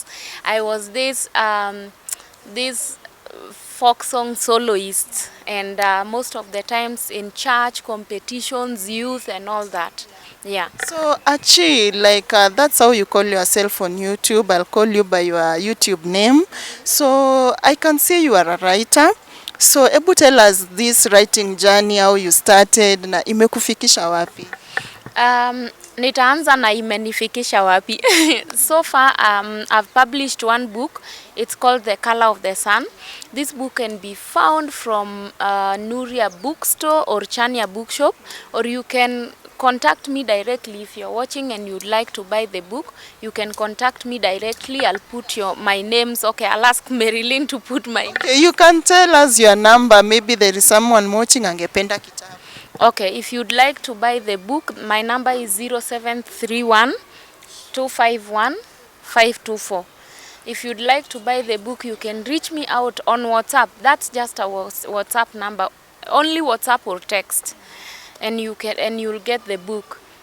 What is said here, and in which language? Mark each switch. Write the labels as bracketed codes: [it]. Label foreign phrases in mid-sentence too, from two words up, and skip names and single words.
[en] I was this folk song soloist, and most of the times in church competitions, youth and all that. Yeah. So Achi, like that's how you call yourself on YouTube. I'll call you by your YouTube name. So I can see you are a writer. So ebu tell us this writing journey, how you started [sw] na imekufikisha wapi? Nitaanza na imenifikisha wapi. [en] So far, I've published one book. It's called The Color of the Sun. This book can be found from Nuria Bookstore or Chania Bookshop, or you can contact me directly. If you're watching and you'd like to buy the book, you can contact me directly. I'll put my names. Okay, I'll ask Marilyn to put my... Okay, you can tell us your number. Maybe there is someone watching [sw] angependa kitabu. [en] Okay, if you'd like to buy the book, my number is 0731 251 524. If you'd like to buy the book, you can reach me out on WhatsApp. That's just a WhatsApp number, only WhatsApp or text, and you'll get the book.